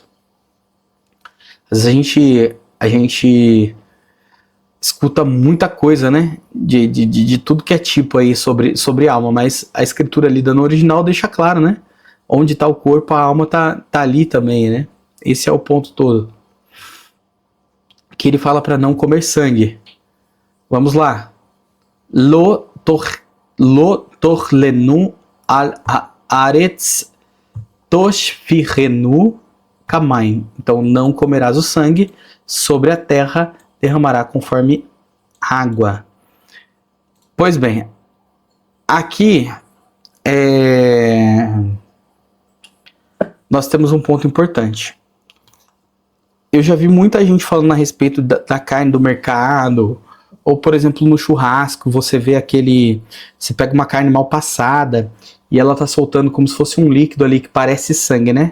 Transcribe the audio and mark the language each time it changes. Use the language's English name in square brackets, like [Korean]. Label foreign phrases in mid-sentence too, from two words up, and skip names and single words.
[Portuguese] Às vezes a gente escuta muita coisa, né? De tudo que é tipo aí sobre alma, mas a escritura ali no original deixa claro, né? Onde tá o corpo, a alma tá ali também, né? Esse é o ponto todo. Que ele fala para não comer sangue. Vamos lá. [Hebrew] לא תאכלנו על הארץ תשפכנו כמים. [Portuguese] Então não comerás o sangue, sobre a terra derramará conforme água. Pois bem, aqui nós temos um ponto importante. Eu já vi muita gente falando a respeito da carne do mercado, ou por exemplo no churrasco, você vê você pega uma carne mal passada e ela tá soltando como se fosse um líquido ali que parece sangue, né?